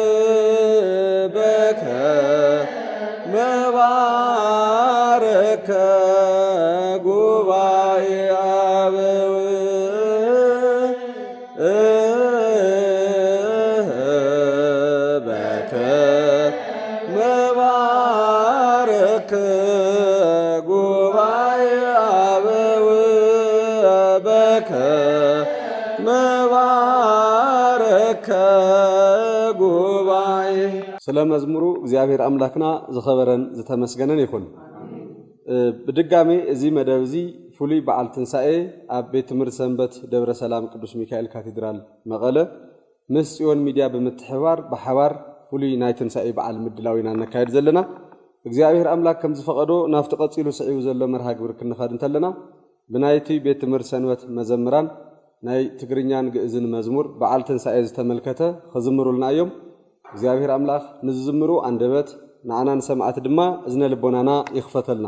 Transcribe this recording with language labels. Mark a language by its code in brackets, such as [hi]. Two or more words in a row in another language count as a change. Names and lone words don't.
[gez] በከመ ባረከ ጉባኤ አበው በከመ ባረከ ጉባኤ አበው በከመ ባረከ ጉባኤ። [ti] ስለ መዝሙሩ እግዚአብሔር አምላክና ዝኸበረን ዝተመስገነን ይኹን። ብድጋሜ እዚ መደብ እዚ ፍሉይ በዓል ትንሳኤ ኣብ ቤት ትምህርት ሰንበት ደብረ ሰላም ቅዱስ ሚካኤል ካቴድራል መቐለ ምስ ጽዮን ሚድያ ብምትሕባር ብሓባር ፍሉይ ናይ ትንሳኤ በዓል ምድላው ኢና ነካየድ ዘለና። እግዚአብሔር አምላክ ከም ዝፈቀዶ ናፍቲ ቀፂሉ ስዒቡ ዘሎ መርሃ ግብሪ ክንኸድ እንተለና ብናይቲ ቤት ትምህርት ሰንበት መዘምራን ናይ ትግርኛን ግእዝን መዝሙር በዓል ትንሳኤ ዝተመልከተ ክዝምሩልና እዮም። እግዚአብሔር አምላክ ንዝዝምሩ አንደበት ንዓና ንሰማዓት ድማ እዝነ ልቦናና ይኽፈተልና።